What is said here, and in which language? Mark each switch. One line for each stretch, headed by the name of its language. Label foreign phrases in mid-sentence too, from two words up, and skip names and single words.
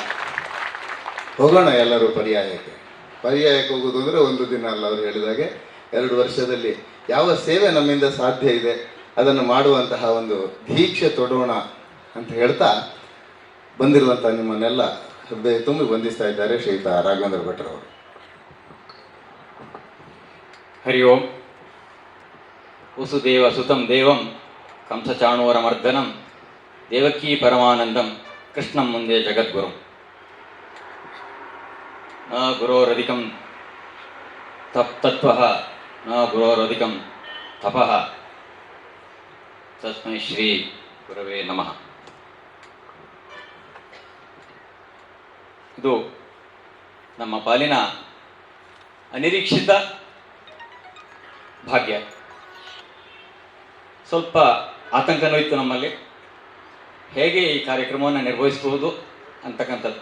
Kannada: ಹೋಗೋಣ ಎಲ್ಲರೂ ಪರ್ಯಾಯಕ್ಕೆ ಹೋಗೋದು ಅಂದರೆ ಒಂದು ದಿನ ಅಲ್ಲ. ಅವರು ಹೇಳಿದಾಗೆ 2 ವರ್ಷದಲ್ಲಿ ಯಾವ ಸೇವೆ ನಮ್ಮಿಂದ ಸಾಧ್ಯ ಇದೆ ಅದನ್ನು ಮಾಡುವಂತಹ ಒಂದು ದೀಕ್ಷೆ ತೊಡೋಣ ಅಂತ ಹೇಳ್ತಾ ಬಂದಿರುವಂಥ ನಿಮ್ಮನ್ನೆಲ್ಲ ಹೃದಯ ತುಂಬಿ ವಂದಿಸ್ತಾ ಇದ್ದಾರೆ ಶ್ರೀಯುತ ರಾಘವೇಂದ್ರ ಭಟ್ರವರು.
Sanskrit: ಹರಿ ಓಂ. ವಸುದೇವ ಸುತಂ ದೇವಂ ಕಂಸಚಾಣೂರಮರ್ದನಂ ದೇವಕೀ ಪರಮಾನಂದಂ ಕೃಷ್ಣಂ ಮುಂದೆ ಜಗದ್ಗುರು. ನ ಗುರೋರಧಿಕಂ ತತ್ವಃ ನ ಗುರೋರಧಿಕಂ ತಪಃ ತಸ್ಮೈ ಶ್ರೀ ಗುರವೇ ನಮಃ.
Kannada: ಇದು ನಮ್ಮ ಪಾಲಿನ ಅನಿರೀಕ್ಷಿತ ಭಾಗ್ಯ. ಸ್ವಲ್ಪ ಆತಂಕನೂ ಇತ್ತು ನಮ್ಮಲ್ಲಿ, ಹೇಗೆ ಈ ಕಾರ್ಯಕ್ರಮವನ್ನು ನಿರ್ವಹಿಸಬಹುದು ಅಂತಕ್ಕಂಥದ್ದು.